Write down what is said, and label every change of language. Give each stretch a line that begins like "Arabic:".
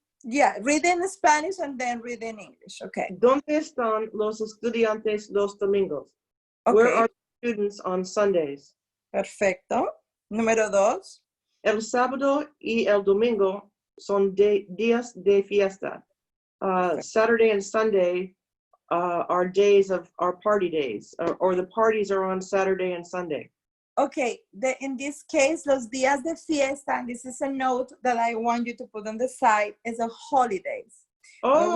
English: Yeah, read in Spanish and then read in English. Okay.
Spanish: ¿Dónde están los estudiantes los domingos?
English: Okay. Where are the students on Sundays?
Spanish: Perfecto. Número 2. El sábado y el domingo son días de fiesta.
English: Saturday and Sunday are days of our party days, or the parties are on Saturday and Sunday. Okay, in this case,
Spanish: los días de fiesta,
English: and this is a note that I want you to put on the side, is a holidays. Oh.